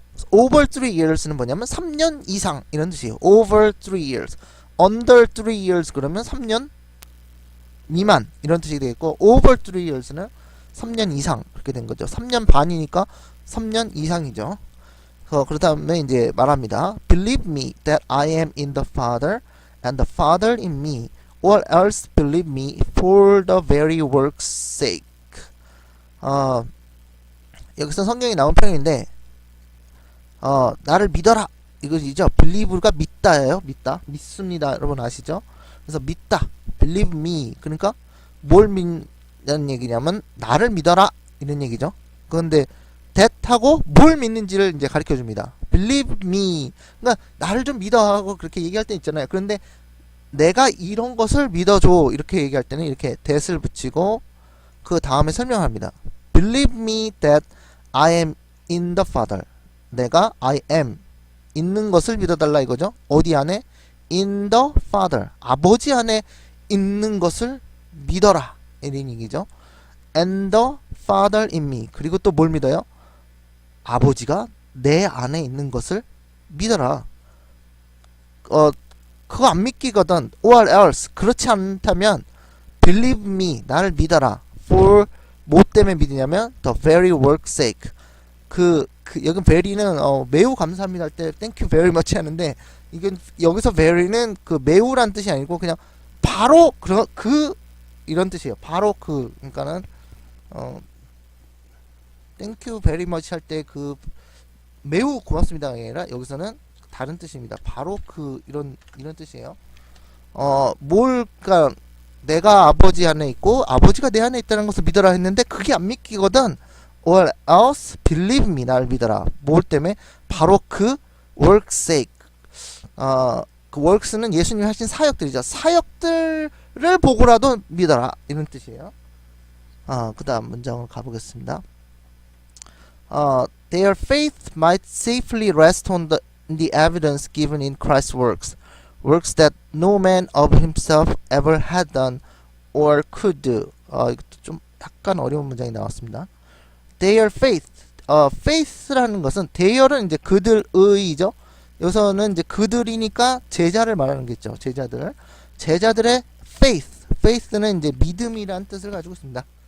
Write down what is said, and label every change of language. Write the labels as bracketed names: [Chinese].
[Korean] over 3 years는 뭐냐면 3년 이상 이런 뜻이에요. [English] over 3 years under 3 years [Korean] 그러면 3년 미만 이런 뜻이 되겠고 [English] over 3 years [Korean] 는 3년 이상 그렇게 된 거죠. 3년 반이니까 3년 이상이죠. 그 다음에 이제 말합니다. [English] Believe me that I am in the Father and the Father in me, or else believe me for the very work's sake. [Korean] 여기서 성경이 나온 표현인데 나를 믿어라 이것이죠. believe가 믿다예요. 믿습니다. 여러분 아시죠? 그래서 믿다, [English] believe me. [Korean] 그러니까 뭘 믿는 얘기냐면 나를 믿어라 이런 얘기죠. 그런데 that하고 뭘 믿는지를 이제 가르쳐 줍니다. [English] believe me. [Korean] 그러니까 나를 좀 믿어하고 그렇게 얘기할 때 있잖아요. 그런데 내가 이런 것을 믿어줘 이렇게 얘기할 때는 이렇게 that을 붙이고 그 다음에 설명합니다. [English] believe me that I am in the Father. [Korean] 내가 I am 있는 것을 믿어달라 이거죠. 어디 안에? [English] in the Father. [Korean] 아버지 안에 있는 것을 믿어라 이런 얘기죠. [English] and the Father in me. [Korean] 그리고 또 뭘 믿어요? 아버지가 내 안에 있는 것을 믿어라. 그거 안 믿기거든. [English] or else [Korean] 그렇지 않다면 [English] believe me [Korean] 나를 믿어라. [English] for [Korean] 뭐 때문에 믿으냐면 [English] the very work's sake. [Korean] 여기 very는 매우 감사합니다 할 때 [English] thank you very much [Korean] 하는데 이건 여기서 very는 그 매우란 뜻이 아니고 그냥 바로 이런 뜻이에요. 바로 그러니까는 [English] thank you very much [Korean] 할 때 그 매우 고맙습니다가 아니라 여기서는 다른 뜻입니다. 바로 이런 뜻이에요. 그러니까 내가 아버지 안에 있고 아버지가 내 안에 있다는 것을 믿어라 했는데 그게 안 믿기거든. [English] or else believe me [Korean] 나를 믿어라. 뭘 때문에? 바로 그 [English] work's sake. [Korean] 그 works는 예수님이 하신 사역들이죠. 사역들을 보고라도 믿어라 이런 뜻이에요. 그 다음 문장으로 가보겠습니다. [English] Their faith might safely rest on the evidence given in Christ's works that no man of himself ever had done or could do. [Korean] 이것도 좀 약간 어려운 문장이 나왔습니다. [English] Their faith [Korean] 라는 것은 their은 이제 그들의이죠. 여기서는 이제 그들이니까 제자를 말하는 겠죠. 제자들의 faith는 이제 믿음이라는 뜻을 가지고 있습니다.